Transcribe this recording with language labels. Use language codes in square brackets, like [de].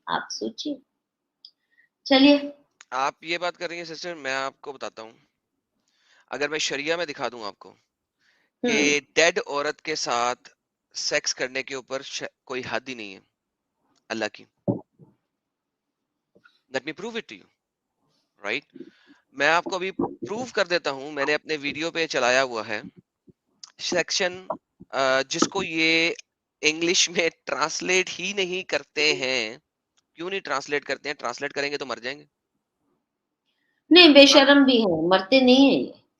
[ur] آپ سوچیے. چلیے, آپ یہ بات کر رہی ہیں سسٹر, میں آپ کو بتاتا ہوں. اگر میں شریعہ میں دکھا دوں آپ کو کہ ڈیڈ عورت کے ساتھ سیکس کرنے کے اوپر کوئی حد ہی نہیں ہے اللہ کی. [en] Let me prove it to you, right? [ur] میں آپ کو ابھی پروو کر دیتا ہوں. میں نے اپنے ویڈیو پہ چلایا ہوا ہے سیکشن جس کو یہ انگلش میں ٹرانسلیٹ ہی نہیں کرتے ہیں. کیوں نہیں ٹرانسلیٹ کرتے ہیں؟ ٹرانسلیٹ کریں گے تو مر جائیں گے. نہیں، بے شرم بھی ہے، مرتے نہیں ہیں یہ.